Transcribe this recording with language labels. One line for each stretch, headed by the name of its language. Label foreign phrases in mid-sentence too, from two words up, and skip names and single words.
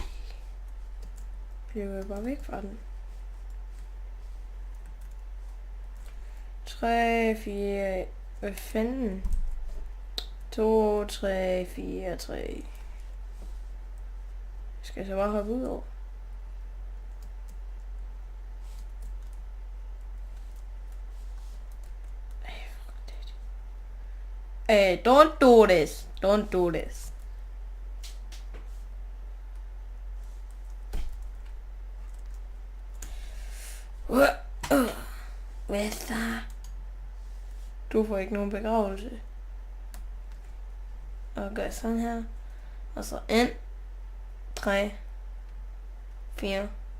Danish: Bliver jeg bare væk fra den. 3, 4... Hvad fanden? 2, 3, 4, 3. Skal jeg så bare hoppe ud over?
English: Hey, don't do this. Don't do this.
Danish: Hvad så? Du får ikke nogen begravelse. Og gør sådan her. Og så 1, 3, 4.